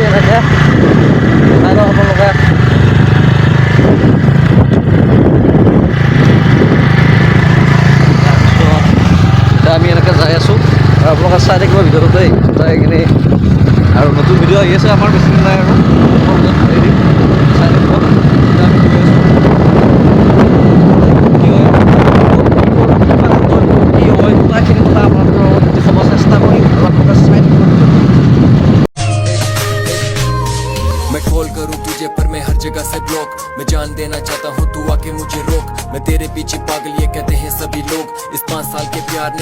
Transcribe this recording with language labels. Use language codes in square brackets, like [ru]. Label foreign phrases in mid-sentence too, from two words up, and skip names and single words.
[as] লাগে চাই লওক আপোনালোকে তাৰপিছত আমি এনেকৈ যাই আছোঁ আৰু আপোনালোকে চাই থাকিব ভিডিঅ'টো দেই চাই কিনে আৰু নতুন ভিডিঅ' আহি আছে আমাৰ বেছি দিন নাই আৰু চাই থাকিব এতিয়া আমি গৈ আছোঁ কি হয় গোটেইখিনি কথা আপোনালোকৰ লগত দেখাব চেষ্টা কৰিম আৰু আপোনালোকে চাই থাকিব [hi] मैं कॉल करूं तुझे पर मैं हर जगह से ब्लॉक मैं जान देना चाहता हूं तू आके मुझे रोक मैं तेरे पीछे पागल ये कहते हैं सभी लोग इस 5 साल के प्यार ने